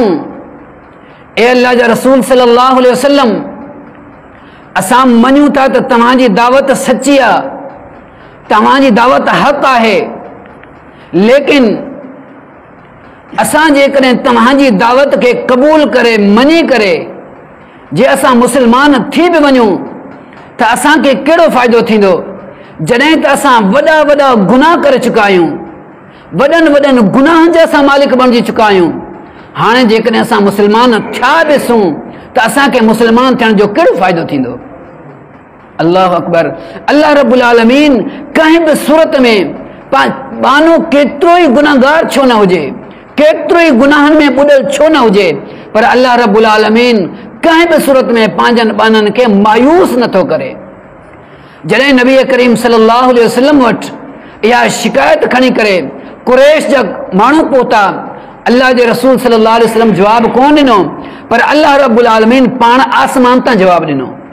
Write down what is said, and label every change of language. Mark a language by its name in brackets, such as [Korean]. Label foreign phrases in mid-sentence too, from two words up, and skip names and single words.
[Sindhi] ए अल्लाह जा रसूल [Arabic] صلى الله عليه وسلم, [Sindhi] असां मञूं था त तव्हांजी दावत सची आहे, तव्हांजी दावत हक़ आहे, लेकिन असां जेकॾहिं तव्हांजी दावत खे क़बूल करे मञी करे जे असां मुस्लमान थी बि वञूं त असांखे कहिड़ो फ़ाइदो थींदो, जॾहिं त असां वॾा वॾा गुनाह करे चुका आहियूं, वॾनि वॾनि गुनाहनि जा असां मालिक बणिजी चुका आहियूं। हाणे जेकॾहिं असां मुस्लमान थिया ॾिसूं त असांखे मुस्लमान थियण जो कहिड़ो फ़ाइदो थींदो? [Arabic] الله أكبر. [Sindhi] अल्लाह रब्बुल आलमीन कंहिं बि सूरत में बानो केतिरो ई गुनाहगार छो न हुजे, केतिरो ई गुनाहनि में ॿुॾल छो न हुजे, पर अल्लाह रब्बुल आलमीन कंहिं बि सूरत में पंहिंजनि बाननि खे मायूस नथो करे। जॾहिं नबी करीम [Arabic] صلى الله عليه وسلم [Sindhi] वटि इहा शिकायत खणी करे कुरैश जा माण्हू पहुता, अल्लाह जे रसूल [Arabic] صلى الله عليه وسلم [Sindhi] जवाब कोन ॾिनो, पर अल्लाह रब्बुल आलमीन पाण आसमान तां जवाब ॾिनो।